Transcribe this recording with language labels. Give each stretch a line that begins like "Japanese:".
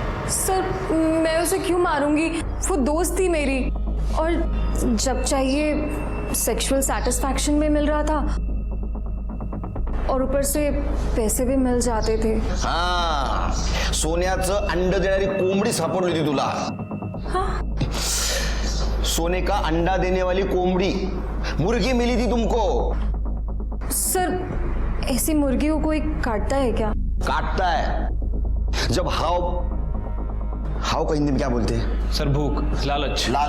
Hindi: Sir, मैं उसे क्यों मारूंगी? वो दोस्त थी मेरी, और जब चाहिए सेक्सुअल सेटिस्फैक्शन में मिल रहा था, और ऊपर से पैसे भी मिल जाते थे।
Marathi: हाँ, सोन्याचं अंड देणारी कोंबडी सापडली होती तुला।
Hindi: सोने का अंडा देने वाली कोंबड़ी, मुर्गी मिली थी तुमको। सर, ऐसी मुर्गी को कोई काटता है क्या? काटता है जब हाव का हिंदी में क्या बोलते हैं? सर भूख, लालच।